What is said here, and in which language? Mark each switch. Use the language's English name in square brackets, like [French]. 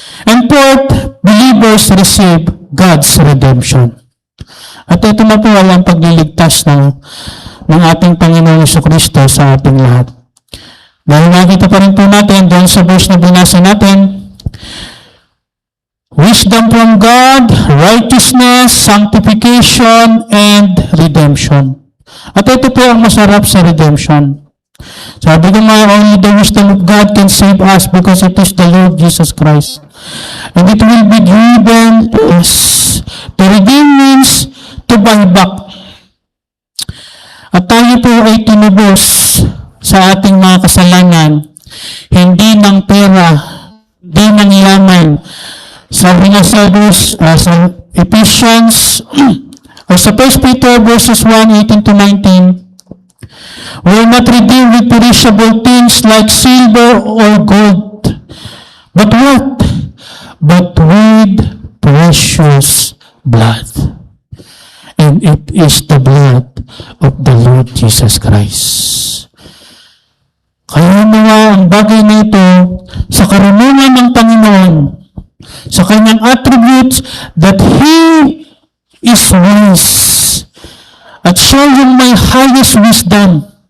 [English] And fourth, believers receive God's redemption. [Filipino] At ito na po ang pagliligtas ng ating Panginoong Jesucristo sa ating lahat. Dahil nakita pa rin po natin doon sa verse na binasa natin, [English] wisdom from God, righteousness, sanctification, and redemption. [Filipino] At ito po ang masarap sa redemption. Sabi ko nga, [English] only the wisdom of God can save us because it is the Lord Jesus Christ. And it will be given to us. To redeem means to buy back. [Filipino] At tayo po ay tinubos sa ating mga kasalanan, hindi ng pera, hindi ng yaman. Sabi nga sa [English] Ephesians, or sa 1 Peter verses 1:18 to 19, we are not redeemed with perishable things like silver or gold, but what? But with precious blood. And it is the blood of the Lord Jesus Christ. [Filipino] Kaya mga ang bagay na ito sa karunungan ng Panginoon, sa kanyang attributes [English] that He is wise [Filipino] at siya yung may highest wisdom.